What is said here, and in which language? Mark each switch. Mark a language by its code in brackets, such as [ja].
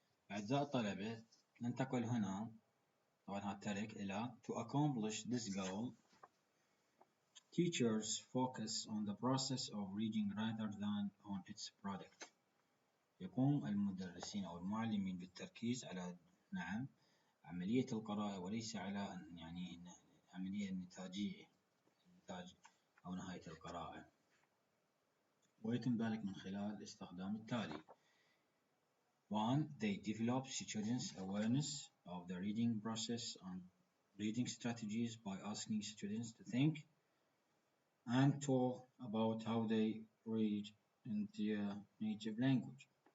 [ar] أعزائي الطلبة ننتقل هنا طبعا هالترك إلى [en] to accomplish this goal teachers focus on the process of reading rather than on its product. [ar] يقوم المدرسين أو المعلمين بالتركيز على عملية القراءة وليس على عملية النتاجية أو نهاية القراءة. ويتم ذلك من خلال استخدام التالي. 1. [en] They develop students' awareness of the reading process and reading strategies by asking students to think and talk about how they read in their native language.